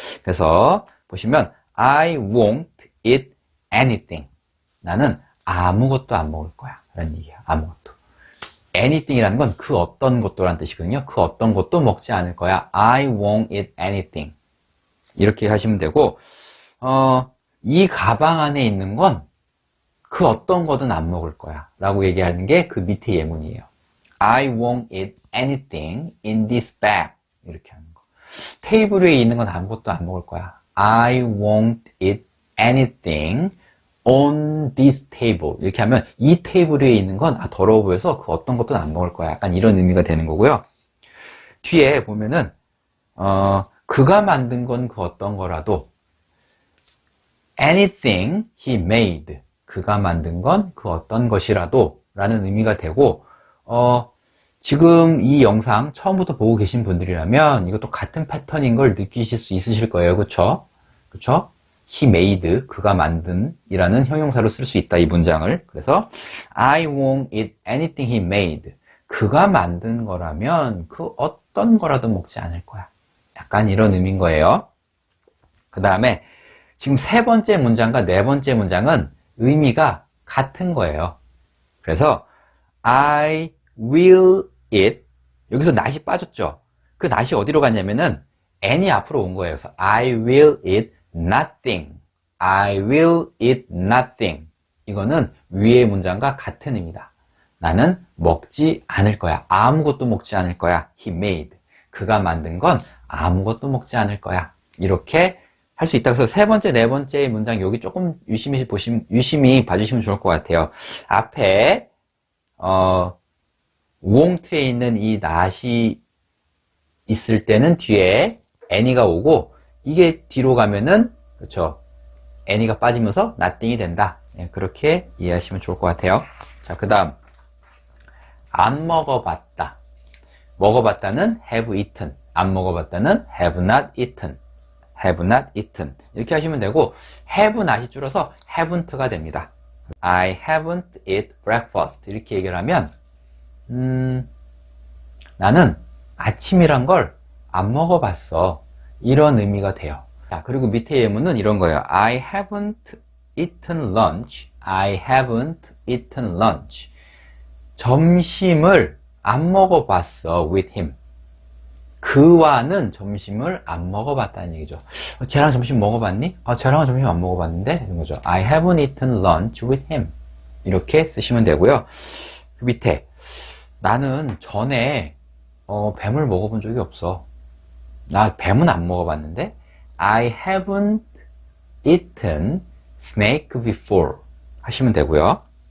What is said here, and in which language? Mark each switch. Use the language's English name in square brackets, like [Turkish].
[Korean] 그래서 보시면 [English] I won't eat anything. [Korean] 나는 아무것도 안 먹을 거야 라는 얘기야. 아무것도. anything이라는 건 그 어떤 것도라는 뜻이거든요. 그 어떤 것도 먹지 않을 거야. [English] I won't eat anything. [Korean] 이렇게 하시면 되고 이 가방 안에 있는 건 그 어떤 거든 안 먹을 거야 라고 얘기하는 게 그 밑에 예문이에요. [English] I won't eat anything in this bag. [Korean] 이렇게 하는 거. 테이블 위에 있는 건 아무것도 안 먹을 거야. [English] I won't eat anything on this table. [Korean] 이렇게 하면 이 테이블 위에 있는 건 더러워 보여서 그 어떤 것도 안 먹을 거야. 약간 이런 의미가 되는 거고요. 뒤에 보면은 그가 만든 건 그 어떤 거라도 [English] anything he made. [Korean] 그가 만든 건 그 어떤 것이라도 라는 의미가 되고 지금 이 영상 처음부터 보고 계신 분들이라면 이것도 같은 패턴인 걸 느끼실 수 있으실 거예요. 그쵸? 그쵸? he made, 그가 만든 이라는 형용사로 쓸 수 있다, 이 문장을. 그래서 [English] I won't eat anything he made. [Korean] 그가 만든 거라면 그 어떤 거라도 먹지 않을 거야. 약간 이런 의미인 거예요. 그 다음에 지금 세 번째 문장과 네 번째 문장은 의미가 같은 거예요. 그래서 [English] I will eat, [Korean] 여기서 not이 빠졌죠. 그 not이 어디로 갔냐면은 n이 앞으로 온 거예요. 그래서 [English] I will eat nothing. I will eat nothing. [Korean] 이거는 위의 문장과 같은 의미다. 나는 먹지 않을 거야. 아무것도 먹지 않을 거야. [English] He made. [Korean] 그가 만든 건 아무것도 먹지 않을 거야. 이렇게 할 수 있다. 그래서 세 번째, 네 번째 문장 여기 조금 유심히 봐주시면 좋을 것 같아요. 앞에 won't에 있는 이 not이 있을 때는 뒤에 any가 오고 이게 뒤로 가면은 그렇죠. any가 빠지면서 nothing이 된다. 예, 그렇게 이해하시면 좋을 것 같아요. 자, 그 다음 안 먹어봤다. 먹어봤다는 have eaten. 안 먹어봤다는 have not eaten. have not eaten. 이렇게 하시면 되고 have not이 줄어서 haven't가 됩니다. [English] I haven't eat breakfast. [Korean] 이렇게 얘기를 하면 나는 아침이란 걸 안 먹어봤어. 이런 의미가 돼요. 자, 그리고 밑에 예문은 이런 거예요. [English] I haven't eaten lunch. I haven't eaten lunch. [Korean] 점심을 안 먹어봤어 [English] with him. [Korean] 그와는 점심을 안 먹어봤다는 얘기죠. 쟤랑 점심 먹어봤니? 쟤랑은 점심 안 먹어봤는데? 이런 거죠. [English] I haven't eaten lunch with him. [Korean] 이렇게 쓰시면 되고요. 그 밑에 나는 전에 뱀을 먹어본 적이 없어. 나 뱀은 안 먹어봤는데 [English] I haven't eaten snake before [Korean] 하시면 되고요.